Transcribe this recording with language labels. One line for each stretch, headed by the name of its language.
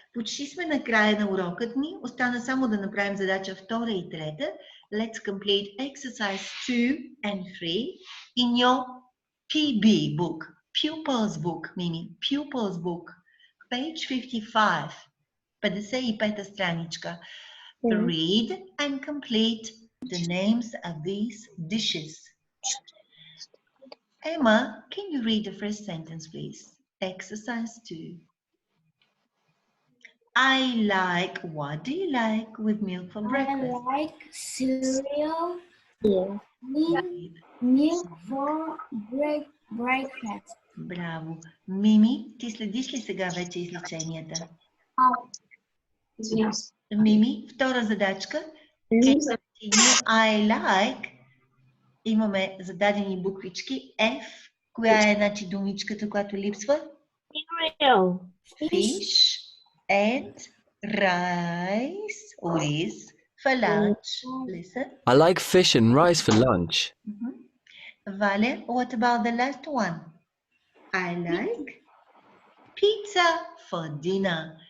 Bulgarian: Почти сме на края на урокът ни. Остана само да направим задача 2 и 3.
English: Let's complete exercise 2 and 3 in your PB book. Pupils book, Mimi. Pupils book. Page 55.
Bulgarian: 55-та страничка.
English: Read and complete the names of these dishes. Emma, can you read the first sentence, please? Exercise 2. I like, what do you like with milk for breakfast? I like cereal. Yeah. Milk for breakfast.
Bulgarian: Браво. Мими, ти следиш ли сега вече изреченията?
English: Yes.
Bulgarian: Мими, втора задачка.
English: I like.
Bulgarian: Имаме зададени буквички.
English: F.
Bulgarian: Коя е значи думичката, която липсва?
English: Cereal. Fish and rice or rice for lunch. Listen. I like fish and rice for lunch. Vale, what about the last one? I like pizza for dinner.